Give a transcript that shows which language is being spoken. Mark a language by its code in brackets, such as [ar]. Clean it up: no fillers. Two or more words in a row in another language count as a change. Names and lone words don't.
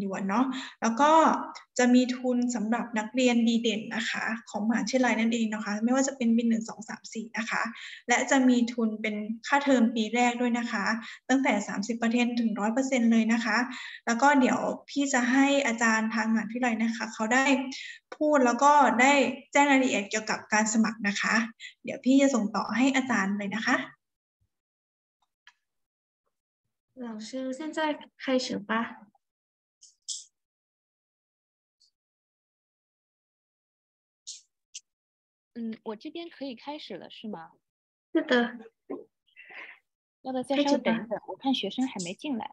[th] วนเนาะแล้วก็จะมีทุนสำหรับนักเรียนดีเด่นนะคะของมหาวิทยาลัยนั่นเองนะคะไม่ว่าจะเป็นปี1 2 3 4นะคะและจะมีทุนเป็นค่าเทอมปีแรกด้วยนะคะตั้งแต่ 30% ถึง 100% เลยนะคะแล้วก็เดี๋ยวพี่จะให้อาจารย์ทางมหาวิทยาลัยนะคะเขาได้พูดแล้วก็ได้แจ้งรายละเอียดเกี่ยวกับการสมัครนะคะเดี๋ยวพี่จะส่งต่อให้อาจารย์เลยนะคะ [zh] 老师，现在开始吧。我这边可以开始了，是吗？是的。要不再稍微等一等，我看学生还没进来。